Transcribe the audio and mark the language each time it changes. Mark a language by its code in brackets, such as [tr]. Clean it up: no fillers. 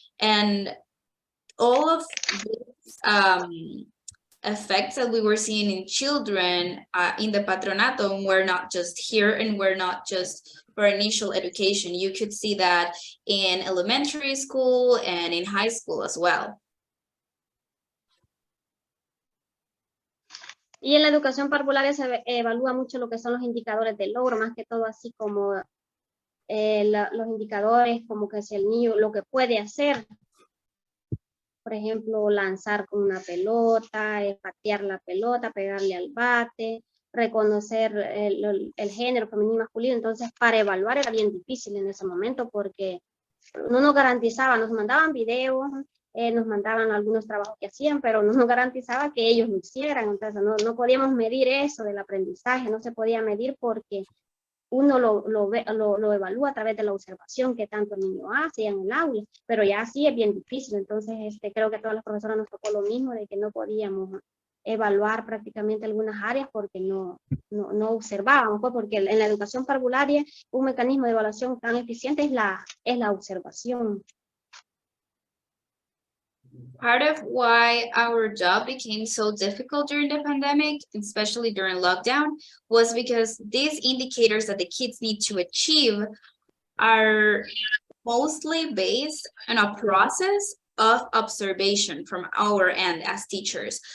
[en] And all of these effects that we were seeing in children in the patronato were not just here, and were not just for initial education. You could see that in elementary school and in high school as well. [es] Y en la educación parvularia se evalúa mucho lo que son los indicadores de logro, más que todo así como los indicadores, como que si el niño lo que puede hacer, por ejemplo, lanzar con una pelota, patear la pelota, pegarle al bate, reconocer el género femenino y masculino. Entonces, para evaluar era bien difícil en ese momento porque no nos garantizaba, nos mandaban videos, nos mandaban algunos trabajos que hacían, pero no nos garantizaba que ellos lo hicieran. Entonces, no podíamos medir eso del aprendizaje, no se podía medir porque uno lo evalúa a través de la observación que tanto el niño hace en el aula, pero ya así es bien difícil. Entonces, creo que a todas las profesoras nos tocó lo mismo, de que no podíamos evaluar prácticamente algunas áreas porque no observábamos, pues, porque en la educación parvularia un mecanismo de evaluación tan eficiente es la observación. [en] Part of why our job became so difficult during the pandemic, especially during lockdown, was because these indicators that the kids need to achieve are mostly based on a process of observation from our end as teachers.